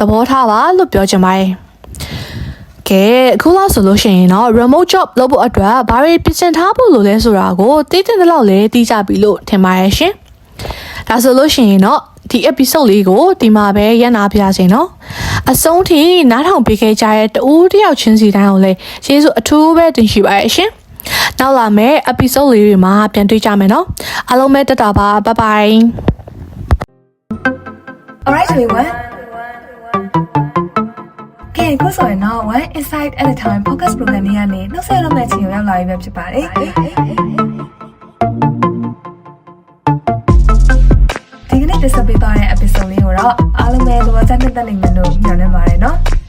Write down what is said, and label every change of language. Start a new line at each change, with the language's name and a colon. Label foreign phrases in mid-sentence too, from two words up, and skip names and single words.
Burmese: ဘောထားပါလို့ပြောချင်ပါတယ်။ကဲအခုလောက်ဆိုလို့ရှိရင်တော့
English: remote job
Burmese: လုပ်ဖို့အတွက်ဘာတွေပြင်ဆင်ထားဖို့လိုလဲဆိုတာကိုသိတဲ့လောက်လည်းသိကြပြီလို့ထင်ပါတယ်ရှင်။ဒါဆိုလို့ရှိရင်တော့ဒီ episode လေးကိုဒီမှာပဲရပ်နာပြစေနော်။အဆုံးထိနားထောင်ပေးခဲ့ကြတဲ့တူတယောက်ချင်းစီတိုင်းကိုလည်းကျေးဇူးအထူးပဲတင်ရှိပါတယ်ရှင်။နောက်လာမယ့် episode လေးတွေမှာပြန်တွေ့ကြမယ်နော်။အားလုံးပဲတက်တာပါ
English: bye bye Alright everyone.
Burmese: ကဲခုဆိုရင်တော့ One Insight at a Time Focus Program လေးကနေနောက်ဆက်လုပ်မယ့်အချိန်ကိုရောက်လာပြီပဲဖြစ်ပါတယ်။ဒီကနေ့တက်ဆက်ပေးသွားတဲ့ episode လေးကိုတော့အားလုံးပဲသဘောကျနိုင်တဲ့နိုင်လို့ညွှန်နေပါတယ်နော်။